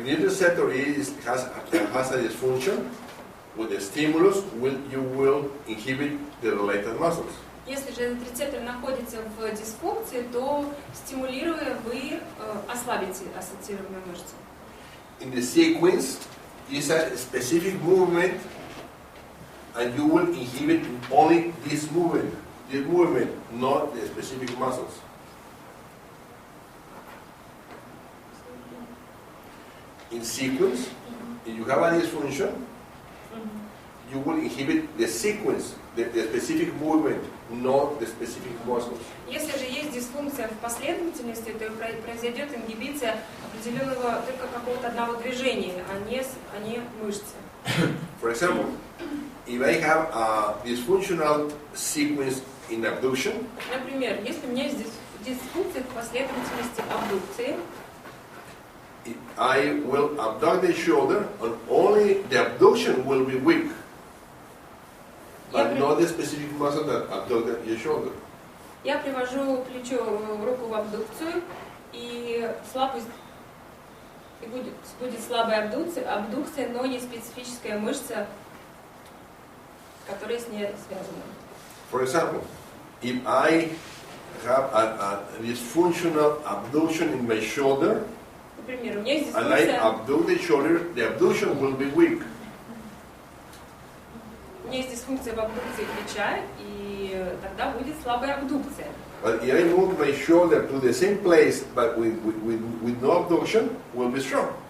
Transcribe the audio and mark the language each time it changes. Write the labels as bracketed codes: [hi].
[en] If this receptor has a dysfunction, with the stimulus, you will inhibit the related muscles. [ru] Если же этот рецептор находится в дисфункции, то стимулируя, вы ослабите ассоциированную мышцу. [en] In the sequence is a specific movement, and you will inhibit only this movement, not the specific muscles. In sequence, if you have a dysfunction, you will inhibit the sequence, the specific movement, not the specific muscles. [ru] Если же есть дисфункция в последовательности, то произойдет ингибиция определенного только какого-то одного движения, а не мышцы. [en] For example, if I have a dysfunctional sequence in abduction, [ru] например, если у меня есть дисфункция в последовательности абдукции, [en] I will abduct the shoulder, and only the abduction will be weak, but not the specific muscle that abducted your shoulder. [ru] Я привожу руку в абдукцию, и слабость И будет слабая абдукция, но не специфическая мышца, которая с ней связана. [en] For example, if I have a dysfunctional abduction in my shoulder, [ru] Например, у меня есть [en] and I [ru] дисфункция, [en] abduct the shoulder, the abduction will be weak. [ru] у меня есть дисфункция в абдукции плеча, и тогда будет слабая абдукция. [en] But if I move my shoulder to the same place, but with no abduction, will be strong.